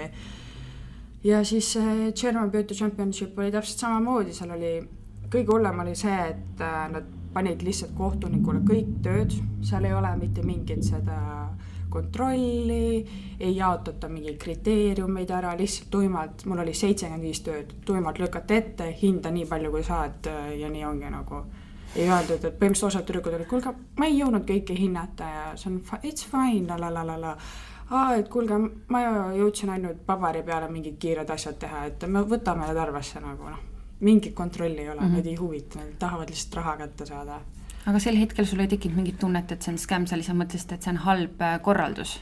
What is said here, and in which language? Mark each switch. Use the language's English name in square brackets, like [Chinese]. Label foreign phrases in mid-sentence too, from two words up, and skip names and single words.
[Estonian] Ja siis German Beauty Championship oli täpselt samamoodi, seal oli, kõige hullem oli see, et nad panid lihtsalt kohtunikule kõik tööd, seal ei ole mitte mingit seda kontrolli, ei jaotata mingi kriteeriumeid ära, lihtsalt tuimalt, mul oli 75 tööd, tuimalt lükata ette, hinda nii palju kui saad ja nii ongi nagu. Ei öeldud, et põhimõtteliselt osad tüdrukud olid, kuulge, ma ei jõudnud kõike hinnata ja see on [English] it's fine, [Estonian] et kuulge, ma jõudsin ainult paberi peale mingid kiired asjad teha, et me võtame need arvesse nagu, mingit kontrolli ei ole, need ei huvita, nad tahavad lihtsalt raha kätte saada. Aga sel hetkel sul ei tekkinud mingit tunnet, et see on skäm, sa lihtsalt mõtlesid, et see on halb korraldus?